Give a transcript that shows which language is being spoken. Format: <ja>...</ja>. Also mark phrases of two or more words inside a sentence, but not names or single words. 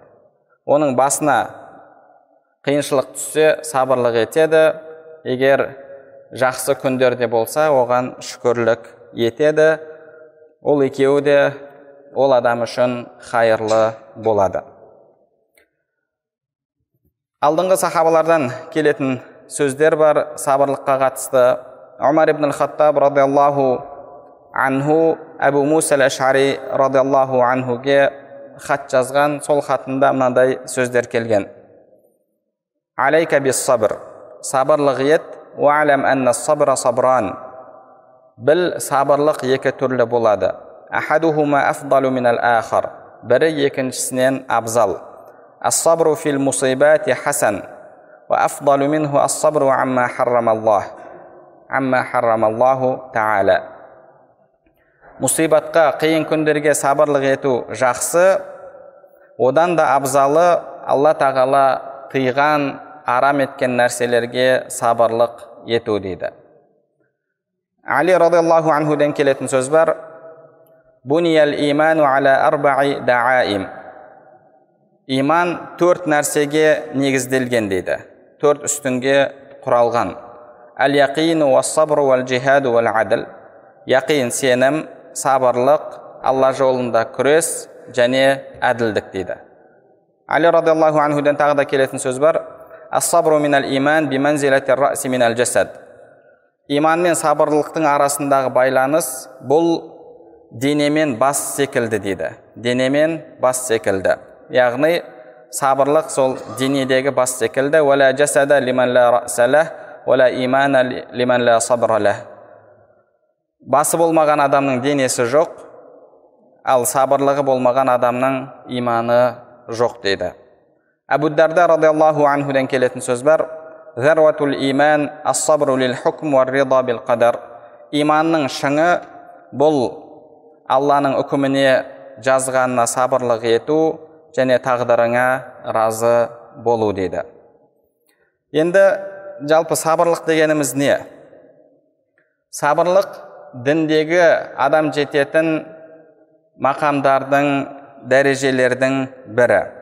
<kk>Оның басына қиыншылық түссе, сабырлық етеді, егер жақсы күндерде болса, оған шүкірлік етеді. Ол екеуі де ол адам үшін хайырлы болады. Алдыңғы сахабалардан келетін сөздер бар сабырлыққа қатысты. Умар ибн Хаттаб</kk> <ar>رضي الله عنه</ar> <kk>Әбу Муса әл-Аш'ари</kk> <ar>رضي الله عنه</ar> <kk>хат жазған. Сол хатында мынандай сөздер келген.</kk> <ar>عليك بالصبر.</ar> <kk>Сабырлық ет.</kk> <ar>واعلم أن الصبر صبران.</ar> <kk>Біл, сабырлық екі түрлі болады.</kk> <ar>أحدهما أفضل من الآخر.</ar> <kk>Бірі екіншісінен абзал.</kk> <ar>الصبر في المصيبة حسن. وأفضل منه الصبر عما حرم الله. عما حرم الله تعالى.</ar> <kk>Мусибатқа, қиын күндерге сабырлық ету жақсы. Одан да абзалы Алла тағала тыйған, арам еткен нәрселерге сабырлық ету дейді. Али</kk> <ar>رضي الله عنه</ar> <kk>келетін сөз бар.</kk> <ar>بني الإيمان على أربع دعائم.</ar> <kk>Иман 4 нәрсеге негізделген дейді. 4 үстінге құралған.</kk> <ar>اليقين والصبر والجهاد والعدل.</ar> <kk>Яқин сенім, сабырлық, Алла жолында күрес және әділдік дейді. Али</kk> <ar>رضي الله عنه</ar> <kk>тағы да келетін сөз бар.</kk> <ar>الصبر من الإيمان بمنزلة الرأس من الجسد.</ar> <kk>Иман мен сабырлықтың арасындағы байланыс бұл денемен бас секілді дейді. Денемен бас секілді. Яғни сабырлық сол денедегі бас секілді.</kk> <ar>ولا جسد لمن لا رأس له ولا إيمان لمن لا صبر له.</ar> <kk>Басы болмаған адамның денесі жоқ, ал сабырлығы болмаған адамның иманы жоқ дейді. Абу Дарда</kk> <ar>رضي الله عنه</ar> <kk>келетін сөз бар.</kk> <ar>ذروة الإيمان الصبر للحكم والرضا بالقدر.</ar> <kk>Иманның шыңы бұл Алланың үкіміне жазғанына сабырлық ету және тағдырыңа разы болу дейді. Енді жалпы сабырлық дегеніміз не? Сабырлық діндегі адам жететін мақамдардың, дәрежелердің бірі.</kk>